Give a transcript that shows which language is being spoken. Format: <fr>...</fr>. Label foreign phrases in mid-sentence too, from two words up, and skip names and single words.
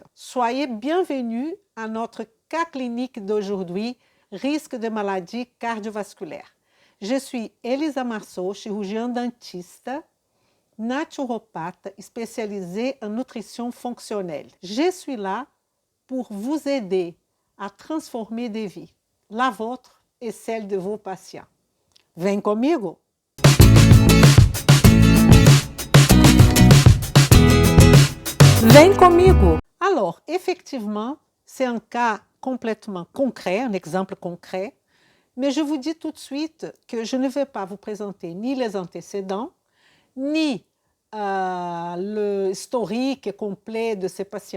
<fr>Soyez bienvenus à notre cas clinique d'aujourd'hui, risque de maladie cardiovasculaire. Je suis Elisa Marceau, chirurgien dentiste, naturopathe spécialisée en nutrition fonctionnelle. Je suis là pour vous aider à transformer des vies, la vôtre et celle de vos patients.</fr> <pt>Vem comigo? Vem comigo!</pt> <fr>Alors, effectivement, c'est un cas complètement concret, un exemple concret, mais je vous dis tout de suite que je ne vais pas vous présenter ni les antécédents, ni le historique complet de ces patients.</fr>